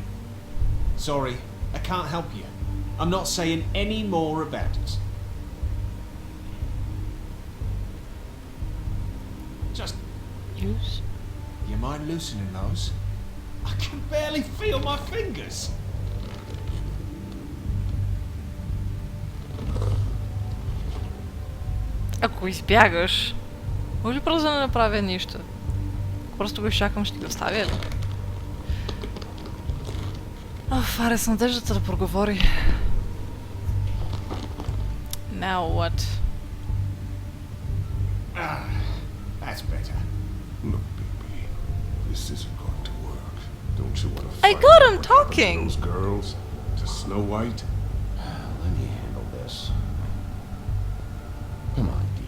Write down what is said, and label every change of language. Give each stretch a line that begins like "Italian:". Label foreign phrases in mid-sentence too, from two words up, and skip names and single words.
English: Sorry, I can't help you. I'm not saying any more about it. Just, Use. you mind loosening those? I can barely feel my fingers.
Bulgarian: Ако избягаш, може ли просто да не направя нищо? Просто го изчакам, ще ги оставя ли? Аре с надеждата да проговори.
English: Now what? Ah, that's better. Look, baby, this isn't going to work. Don't you want to I find got out him what happened talking. to those girls? To Snow White? Let me handle this. Come on, Dee.